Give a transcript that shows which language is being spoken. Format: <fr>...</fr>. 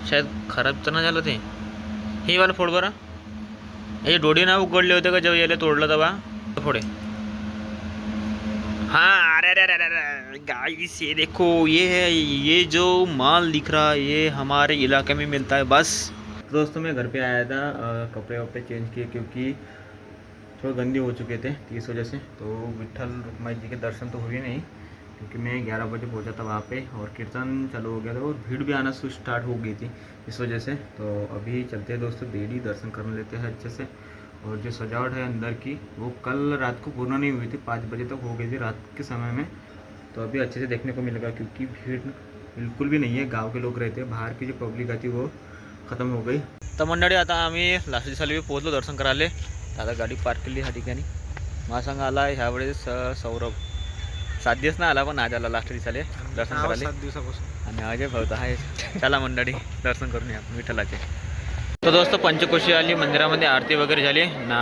<mr>शायद खराब तर नाही झालं ते. हे वाला फोड बरं. हे डोळे ना उघडले होते का जेव्हा याला तोडलं तेव्हा फोडे.</mr> <hi>हाँ अरे अरे अरे अरे गाइस ये देखो ये जो माल दिख रहा है ये हमारे इलाके में मिलता है बस. दोस्तों मैं घर पे आया था कपड़े वपड़े चेंज किए क्योंकि थोड़े गंदे हो चुके थे इस वजह से. तो विठल रुक्माई जी के दर्शन तो हुए नहीं क्योंकि मैं 11 बजे पहुंचा था वहाँ पे और कीर्तन चालू हो गया था और भीड़ भी आना स्टार्ट हो गई थी इस वजह से. तो अभी चलते हैं दोस्तों बेड़ी दर्शन कर लेते हैं अच्छे से. और जो सजावट है अंदर की वो कल रात को पूर्ण नहीं हुई थी 5 बजे तक हो गई थी रात के समय में. तो अभी अच्छे से देखने को मिलेगा क्योंकि भीड़ बिल्कुल भी नहीं है. गांव के लोग रहते हैं बाहर की जो पब्लिक आती वो ख़त्म हो गई.</hi> <mr>तर मंडळी आता आम्ही लास्ट दिवसाला पोहोचलो दर्शन करायला. आता गाडी पार्क केली ह्या ठिकाणी. महासंघ आला ह्यावेळेस सौरभ 7 दिवस नाही आला पण आज आला लास्ट दिवसाले दर्शन करायला 7 दिवसापासून. आणि अजय भाऊ आहे. चला मंडळी दर्शन करून या विठ्ठलाचे. तो दोस्तों पंचकोशी आली मंदिरामध्ये आरती वगैरे झाली ना.</mr>